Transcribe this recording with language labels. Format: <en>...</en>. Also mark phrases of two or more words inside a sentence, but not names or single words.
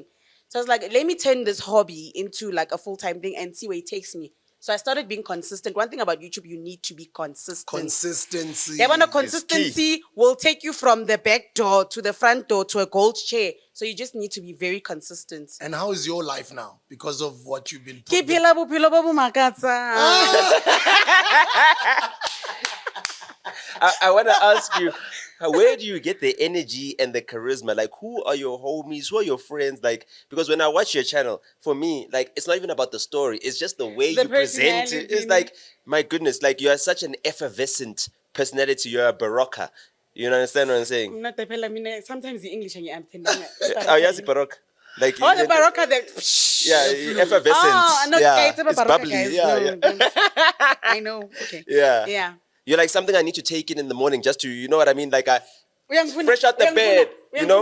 <en>So I was like, let me turn this hobby into like a full-time thing and see where it takes me. So I started being consistent. One thing about YouTube, you need to be consistent. Consistency. Yeah, but no, key. consistency will take you from the back door to the front door to a gold chair. So you just need to be very consistent. And how is your life now because of what you've been</en> <st>Ke phela bophelo bo bo makatsa.</st> <en>I want to ask you, where do you get the energy and the charisma? Like, who are your homies? Who are your friends? Like, because when I watch your channel, for me, like, it's not even about the story. It's just the way The you present it. personality, It's like, my goodness, like, you are such an effervescent personality. You're a barocca. You understand what I'm saying? Not the</en> <st>phela mina,</st> <en>sometimes the English and I'm tending. Oh, yes, barocca. Like, Oh, the barocca that. yeah, effervescent. Oh, no, yeah, it's about barocca, bubbly. guys. Yeah, No, yeah. don't. I know. Okay. Yeah. Yeah. You're like something I need to take in the morning just to, you know what I mean? Like,</en> <zu>Uyangifuna-</zu> <en>fresh out the</en> <zu>uyangifuna-</zu> <en>bed, you know,</en>